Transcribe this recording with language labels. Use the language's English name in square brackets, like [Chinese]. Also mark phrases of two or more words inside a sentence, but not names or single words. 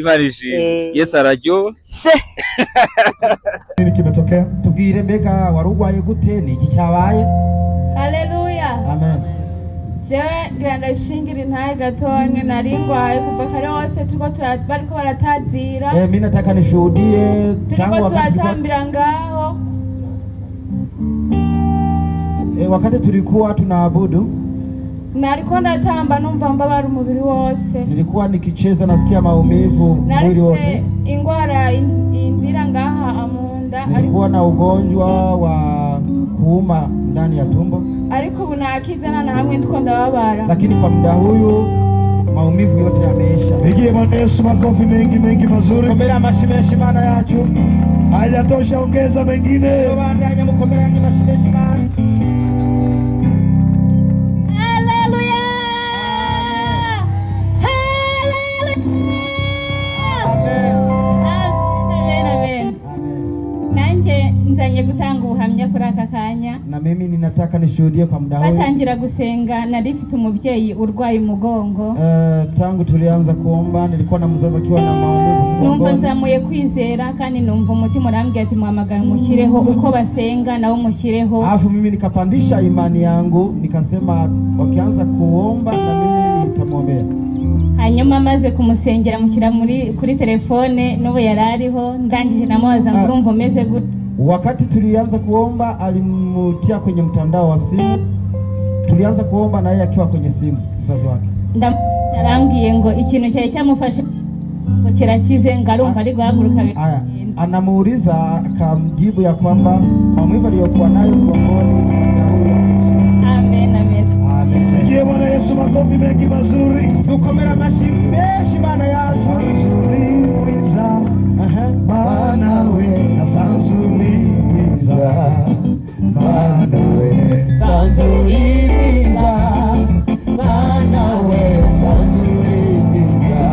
[Rundi] ibarije Yesu araryo nini kimetokea tubwire mbega warugwaye gute ni iki cyabaye Haleluya amen jewe granda shingira ntaye gatonye naringwaye kuva kare hose turiko bariko baratazira [Swahili] mimi nataka nishuhudie [Rundi] tangu turatambira ngaho [Swahili] wakati tulikuwa tunaabudu [Rundi] nariko ndatamba numva mbabara umubiri wose [Swahili] nilikuwa nikicheza nasikia maumivu mwili wote [Rundi] ingwara indira ngaha amunda [Swahili] nilikuwa na ugonjwa wa kuuma ndani ya tumbo [Rundi] ariko ubu nakizana na hamwe ndiko ndababara [Swahili] lakini kwa muda huyu maumivu yote yameisha. Pigie Bwana Yesu makofi mengi mazuri. [Rundi] Komera mashimeshi Imana yacu. [Swahili] Hayatosha, ongeza mengine. [Rundi] Bandanya mukomera mashimeshi Imana. Haleluya. Amen. Nanje nzanye gutanga ubuhamya kuri aka kanya. [Swahili] Na mimi ninataka nishuhudie kwa muda huu. [Rundi] Batangira gusenga narifite umubyeyi urwaye umugongo. [Swahili] Tangu tulianza kuomba nilikuwa na mzazi akiwa na maumivu mgongo. [Rundi] Numva nzamuye kwizera kandi numva umutima urambye ati mwamagana mushireho uko basenga nawo mushireho. [Swahili] Alafu mimi nikapandisha imani yangu nikasema wakianza kuomba na mimi nitamwombea. [Rundi] Hanyuma maze kumusengera mushyira kuri telefone n'ubu yarariho ndangije namubaza ngo urumva umeze gute. [Swahili] Wakati tulianza kuomba alimutia kwenye mtandao wa simu. Tulianza kuomba na yeye akiwa kwenye simu mzazi wake. [Rundi] Ndamubwiye ngo ikintu cyaje cyamufashe ngo kirakize ngarumva ari guhaguruka. [Swahili] Aya anamuuliza akamjibu ya kwamba maumivu aliyokuwa nayo mgongoni Amen. Pigie Bwana Yesu makofi mengi mazuri. [Rundi] Dukomera mashimeshi Imana yacu. Sanzuri mwiza. Bana we sanzuri mwiza. Bana we sanzuri mwiza. Bana we sanzuri mwiza.